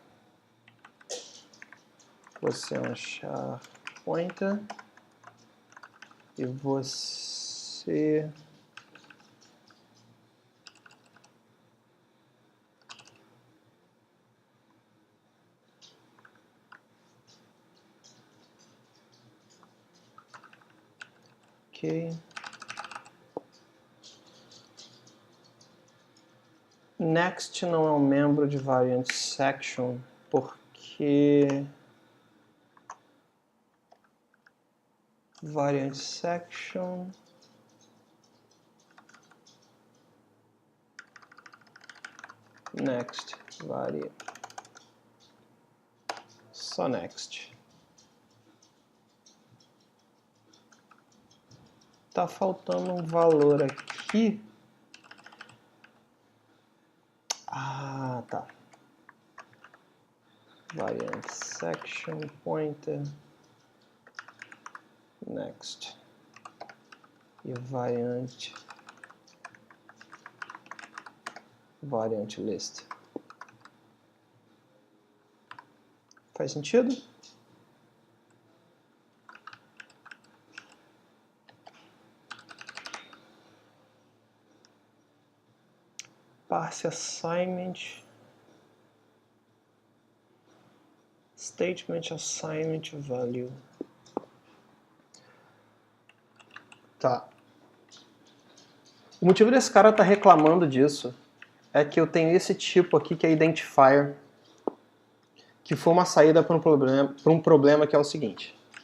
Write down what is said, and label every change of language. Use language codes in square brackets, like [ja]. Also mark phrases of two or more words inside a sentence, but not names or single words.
[pt] Você é um [en] char pointer [pt] e você ok. Next não é um membro de [en] variant section [pt] porque [en] variant section next variant [pt] só next. Tá faltando um valor aqui. Ah, tá. [en] Variant section pointer next e variant list. [pt] Faz sentido? [en] Parse assignment, statement assignment value. [pt] Tá. O motivo desse cara estar reclamando disso é que eu tenho esse tipo aqui que é identifier, que foi uma saída para um problema que é o seguinte.